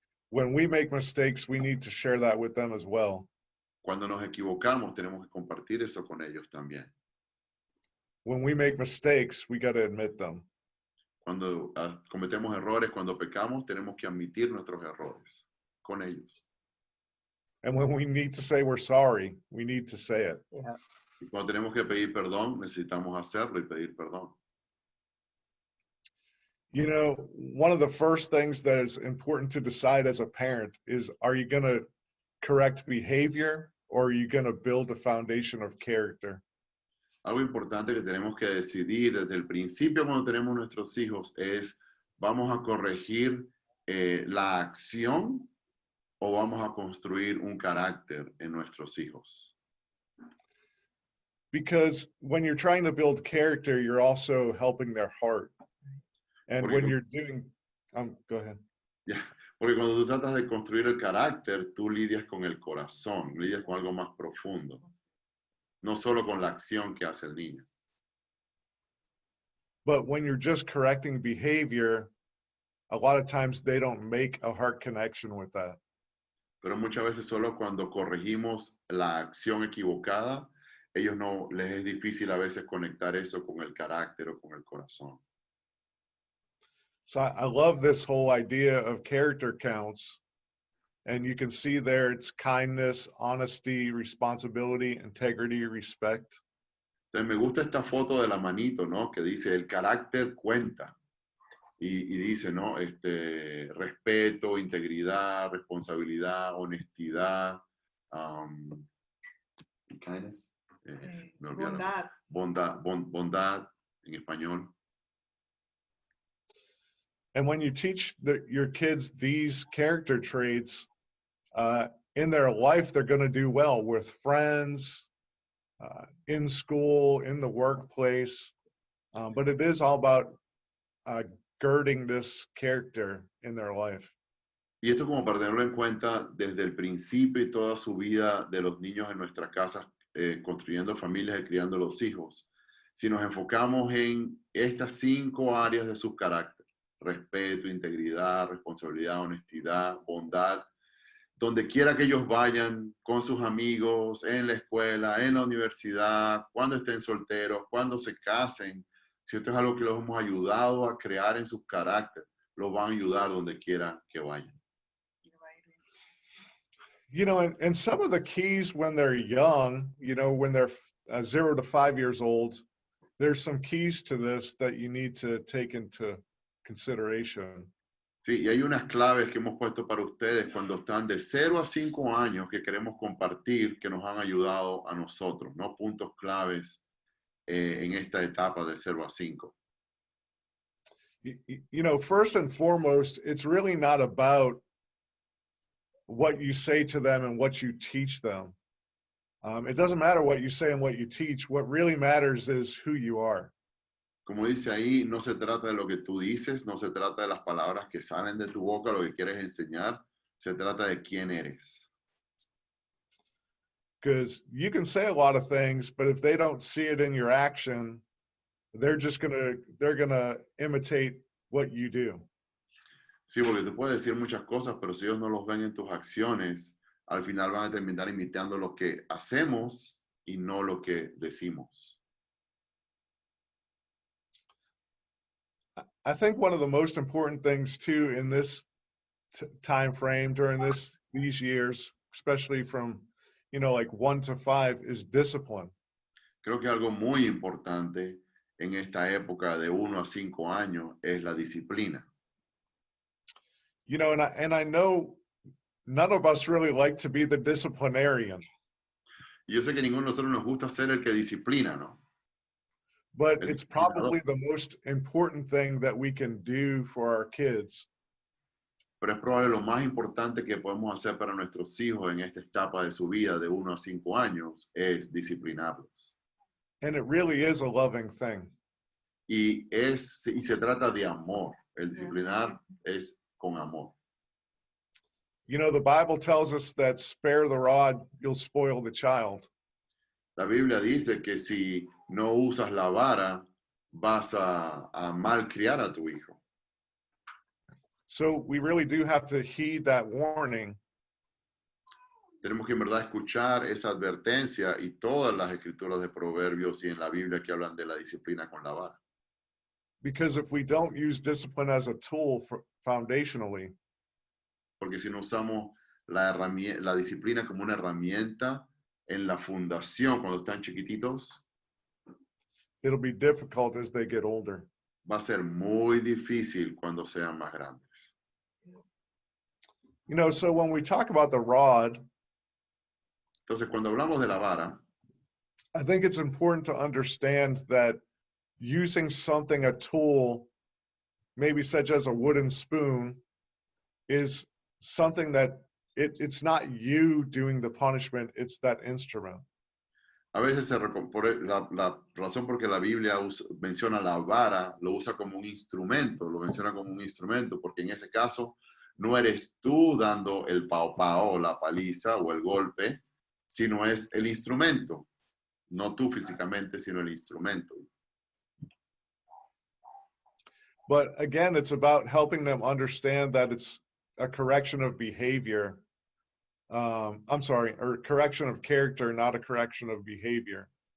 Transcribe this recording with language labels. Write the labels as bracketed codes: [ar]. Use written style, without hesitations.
[en] When we make mistakes, we need to share that with them as well. [es] Cuando nos equivocamos, tenemos que compartir eso con ellos también. [en] When we make mistakes, we got to admit them. [es] Cuando cometemos errores, cuando pecamos, tenemos que admitir nuestros errores con ellos. [en] And when we need to say we're sorry, we need to say it. Yeah. [es] Y cuando tenemos que pedir perdón, necesitamos hacerlo y pedir perdón. [en] You know, one of the first things that is important to decide as a parent is, are you going to correct behavior, or are you going to build a foundation of character? [es] Algo importante que tenemos que decidir desde el principio cuando tenemos nuestros hijos es, ¿vamos a corregir la acción o vamos a construir un carácter en nuestros hijos? [en] Because when you're trying to build character, you're also helping their heart. And when you're doing, go ahead. Yeah. [es] Porque cuando tú tratas de construir el carácter, tú lidias con el corazón, lidias con algo más profundo, no solo con la acción que hace el niño. [en] But when you're just correcting behavior, a lot of times they don't make a heart connection with that. [es] Pero muchas veces solo cuando corregimos la acción equivocada, ellos no les es difícil a veces conectar eso con el carácter o con el corazón. [en] So I love this whole idea of character counts. And you can see there it's kindness, honesty, responsibility, integrity, respect. [es] Entonces me gusta esta foto de la manito, ¿no? Que dice el carácter cuenta. Y dice, ¿no? Respeto, integridad, responsabilidad, honestidad, kindness. Me olvidé. Bondad en español. [en] And when you teach your kids these character traits, in their life, they're going to do well with friends, in school, in the workplace. But it is all about girding this character in their life. [es] Y esto como para tenerlo en cuenta desde el principio y toda su vida de los niños en nuestras casas, construyendo familias y criando los hijos. Si nos enfocamos en estas 5 áreas de su carácter, respeto, integridad, responsabilidad, honestidad, bondad, donde quiera que ellos vayan con sus amigos, en la escuela, en la universidad, cuando estén solteros, cuando se casen, si esto es algo que los hemos ayudado a crear en sus caracteres, los van a ayudar donde quiera que vayan. [en] You know, and some of the keys when they're young, you know, when they're 0 to 5 years old, there's some keys to this that you need to take into consideration. [es] Sí, y hay unas claves que hemos puesto para ustedes cuando están de 0 a 5 años que queremos compartir, que nos han ayudado a nosotros, ¿no? Puntos claves en esta etapa de 0 a 5. [en] You know, first and foremost, it's really not about what you say to them and what you teach them. It doesn't matter what you say and what you teach. What really matters is who you are. [es] Como dice ahí, no se trata de lo que tú dices, no se trata de las palabras que salen de tu boca, lo que quieres enseñar, se trata de quién eres. [en] Because you can say a lot of things, but if they don't see it in your action, they're gonna imitate what you do. [es] Sí, porque tú puedes decir muchas cosas, pero si ellos no los ven en tus acciones, al final van a terminar imitando lo que hacemos y no lo que decimos. [en] I think one of the most important things too in this time frame during these years, especially from, you know, like 1 to 5, is discipline. [es] Creo que algo muy importante en esta época de 1 a 5 años es la disciplina. [en] You know, and I know none of us really like to be the disciplinarian. [es] Y yo sé que ninguno de nosotros nos gusta ser el que disciplina, ¿no? [en] But it's probably the most important thing that we can do for our kids. [es] Pero es probable lo más importante que podemos hacer para nuestros hijos en esta etapa de su vida de 1 a 5 años es disciplinarlos. [en] And it really is a loving thing. [es] Y se trata de amor. El disciplinar es con amor. [en] You know, the Bible tells us that spare the rod, you'll spoil the child. [es] La Biblia dice que si no usas la vara, vas a malcriar a tu hijo. [en] So we really do have to heed that warning. [es] Tenemos que en verdad escuchar esa advertencia y todas las escrituras de Proverbios y en la Biblia que hablan de la disciplina con la vara. [en] Because if we don't use discipline as a tool foundationally, [es] porque si no usamos la disciplina como una herramienta en la fundación cuando están chiquititos, [en] it'll be difficult as they get older. [es] Va a ser muy difícil cuando sean más grandes. [en] You know, so when we talk about the rod, [es] Entonces, cuando hablamos de la vara, [en] I think it's important to understand that using something, a tool, maybe such as a wooden spoon, is something that it's not you doing the punishment, it's that instrument. [es] a veces la razón por que la Biblia menciona la vara, lo usa como un instrumento, lo menciona como un instrumento, porque en ese caso no eres tú dando el pao pao o la paliza o el golpe, sino es el instrumento, no tú físicamente, sino el instrumento. [en] But again, it's about helping them understand that it's a correction of behavior. I'm sorry, or correction of character, not a correction of behavior.